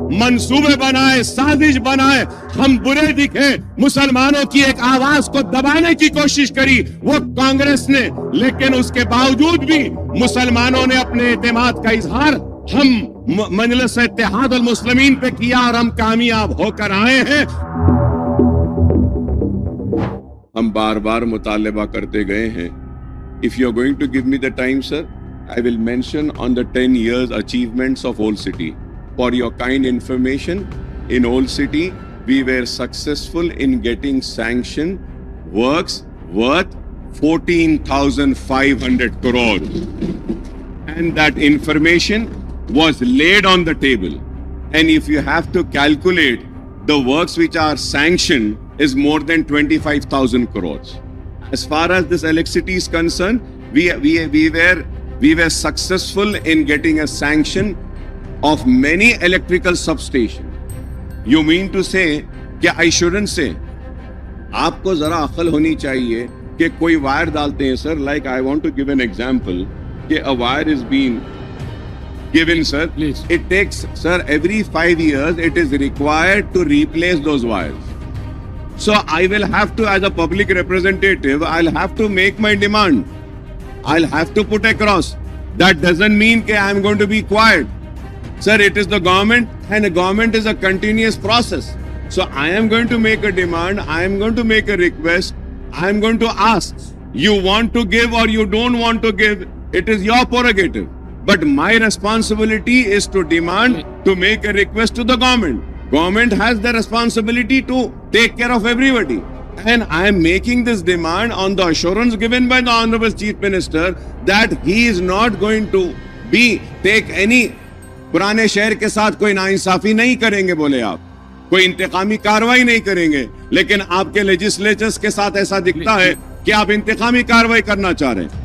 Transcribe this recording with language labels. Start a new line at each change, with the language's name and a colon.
Urdu: منصوبے بنائے، سازش بنائے، ہم برے دکھے، مسلمانوں کی ایک آواز کو دبانے کی کوشش کری وہ کانگریس نے، لیکن اس کے باوجود بھی مسلمانوں نے اپنے اعتماد کا اظہار ہم مجلس اتحاد المسلمین پہ کیا، اور ہم کامیاب ہو کر آئے ہیں. ہم بار بار مطالبہ کرتے گئے ہیں.
English: If you are going to give me the time, sir, I will mention on the 10 years achievements of Old City. For your kind information, in Old City, we were successful in getting sanctioned works worth 14,500 crores. And that information was laid on the table. And if you have to calculate the works which are sanctioned is more than 25,000 crores. As far as this electricity is concerned, we were successful in getting a sanction of many electrical substations. You mean to say کہ I shouldn't say.
Urdu: آپ کو ذرا عقل ہونی چاہیے کہ کوئی wire ڈالتے ہیں سر.
English: Like I want to give an example کہ a wire is being given, sir. Please. It takes, sir, every 5 years it is required to replace those wires. So I will have to, as a public representative, I'll have to make my demand. I'll have to put across. That doesn't mean that I'm going to be quiet. Sir, it is the government, and the government is a continuous process. So I am going to make a demand, I am going to make a request, I am going to ask. You want to give or you don't want to give, it is your prerogative. But my responsibility is to demand, to make a request to the government. Government has the responsibility to take care of everybody. And I am making this demand on the assurance given by the Honorable Chief Minister that he is not going to take any
Urdu: پرانے شہر کے ساتھ کوئی ناانصافی نہیں کریں گے. بولے آپ کوئی انتقامی کاروائی نہیں کریں گے, لیکن آپ کے لیجسلیچرز کے ساتھ ایسا دکھتا ہے کہ آپ انتقامی کاروائی کرنا چاہ رہے ہیں.